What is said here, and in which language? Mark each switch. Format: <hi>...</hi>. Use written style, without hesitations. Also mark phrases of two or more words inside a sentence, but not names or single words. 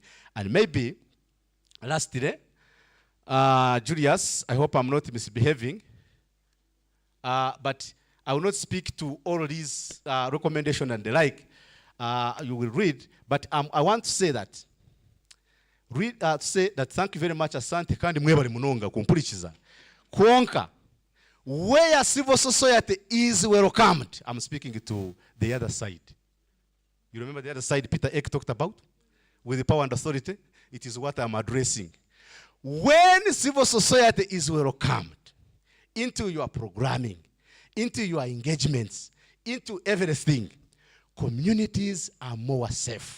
<en>And maybe, lastly, Julius, I hope I'm not misbehaving, but I will not speak to all these recommendations and the like. You will read, but I want to say that thank you very much,</en> <nyn>asante kandi mwebali munonga kumpurikiza konka</nyn> <en>where civil society is welcomed. I'm speaking to the other side. You remember the other side Peter Eck talked about with the power and authority? It is what I'm addressing. When civil society is welcomed into your programming, into your engagements, into everything, communities are more safe.</en>